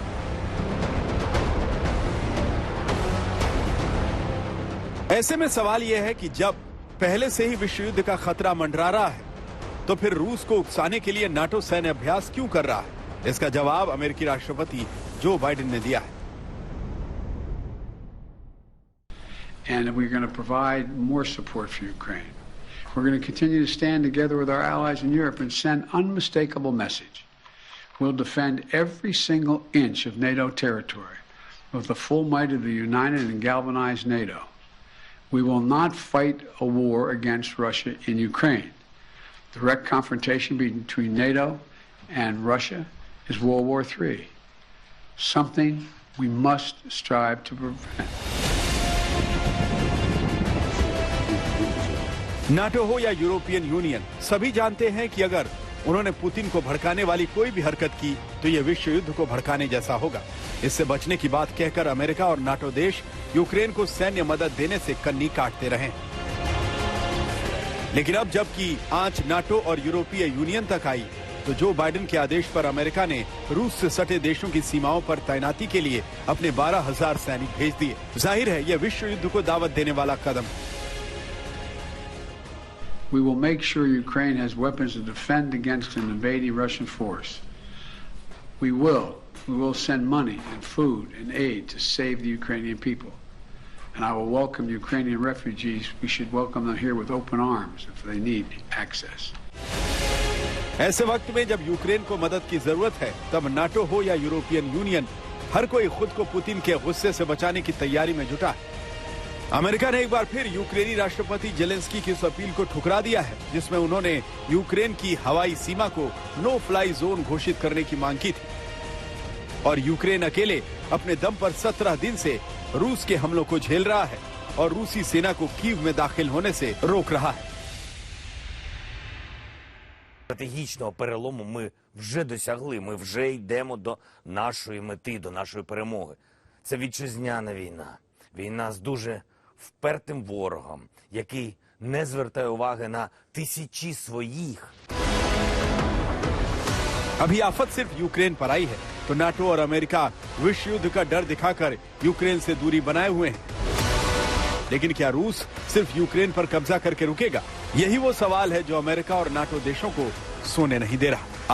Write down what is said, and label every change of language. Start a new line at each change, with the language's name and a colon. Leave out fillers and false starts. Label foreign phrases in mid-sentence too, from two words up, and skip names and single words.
Hindi: ऐसे में सवाल यह है कि जब पहले से ही विश्व युद्ध का खतरा मंडरा रहा है, तो फिर रूस को उकसाने के लिए नाटो सैन्य अभ्यास क्यों कर रहा है? इसका जवाब अमेरिकी राष्ट्रपति जो बाइडेन ने दिया है।
English: And we're going to provide more support for Ukraine. We're going to continue to stand together with our allies in Europe and send unmistakable message. We'll defend every single inch of NATO territory with the full might of the united and galvanized NATO. We will not fight a war against Russia in Ukraine. Direct confrontation between NATO and Russia is World War III, something we must strive to prevent.
Hindi: नाटो हो या
English: European Union,
Hindi: सभी जानते हैं कि अगर उन्होंने पुतिन को भड़काने वाली कोई भी हरकत की तो यह विश्व युद्ध को भड़काने जैसा होगा। इससे बचने की बात कहकर अमेरिका और नाटो देश यूक्रेन को सैन्य मदद देने से कन्नी काटते रहे। लेकिन अब जबकि आंच नाटो और यूरोपीय यूनियन तक आई, तो जो बाइडेन के आदेश पर अमेरिका ने रूस से सटे देशों की सीमाओं पर तैनाती के लिए अपने 12,000 सैनिक भेज दिए। जाहिर है यह विश्व युद्ध को दावत देने वाला कदम है।
English: We will make sure Ukraine has weapons to defend against an invading Russian force. We will send money and food and aid to save the Ukrainian people. And I will welcome Ukrainian refugees. We should welcome them here with open arms if they need access.
Hindi: ऐसे वक्त में जब यूक्रेन को मदद की जरूरत है, तब नाटो हो या
English: European Union,
Hindi: हर कोई खुद को पुतिन के गुस्से से बचाने की तैयारी में जुटा है। अमेरिका ने एक बार फिर यूक्रेनी राष्ट्रपति जेलेंस्की की उस अपील को ठुकरा दिया है, जिसमें उन्होंने यूक्रेन की हवाई सीमा को
English: no fly zone
Hindi: घोषित करने की मांग की थी। और यूक्रेन अकेले अपने दम पर 17 दिन से रूस के हमलों को झेल रहा है और रूसी सेना को कीव में दाखिल होने से रोक रहा है।
Ukrainian: Стратегічного перелому ми вже досягли, ми вже йдемо до нашої мети, до нашої перемоги. Це вітчизняна війна. Війна з дуже впертим ворогом, який не звертає уваги на тисячі своїх.
Hindi: अभी आफत सिर्फ यूक्रेन पर आई है, तो नाटो और अमेरिका विश्व युद्ध का डर दिखाकर यूक्रेन से दूरी बनाए हुए हैं। लेकिन क्या रूस सिर्फ यूक्रेन पर कब्जा करके रुकेगा? यही वो सवाल है जो अमेरिका और नाटो देशों को सोने नहीं दे रहा।